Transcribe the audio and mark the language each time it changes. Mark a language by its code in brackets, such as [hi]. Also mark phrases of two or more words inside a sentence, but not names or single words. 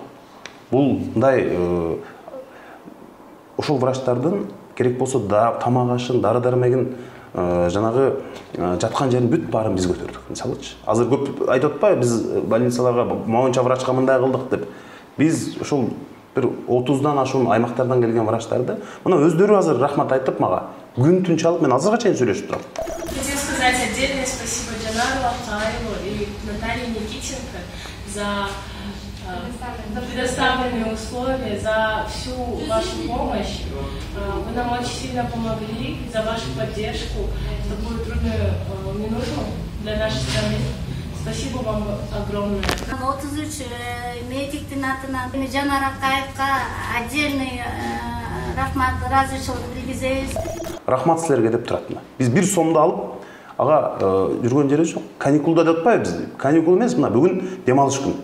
[ky] Бул мындай ошол врачтардын керек болсо тамак ашын, дары-дармегин, жанагы жаткан жерин бүт баарын биз көтөрдүк. Мисалычы, азыр көп айтып атпайбы, биз больницаларга моюнча врачка мындай кылдык деп. Биз ошол бир 30дан ашуун аймактардан келген врачтарды, мына өздөрү азыр рахмат айтып мага, күн түн чалып, мен азырга чейин сүйлөшүп турам. [ru] Хотел сказать отдельное спасибо Жанару Акаеву и Наталье Никитенко за предоставленные условия, за всю вашу помощь. Вы нам очень сильно помогли, за вашу поддержку в такую трудную минуту для нашей страны. Спасибо вам огромное. [ky] 33 медиктин атынан Жанар Акаевка отдельный рахмат, разычылык билгизебиз. Рахмат силерге деп турат. Биз 1 сомду алып, ага жүргөн жери жок. Каникулда деп атпайбыз. Каникул эмес, мына бүгүн демалыш күн.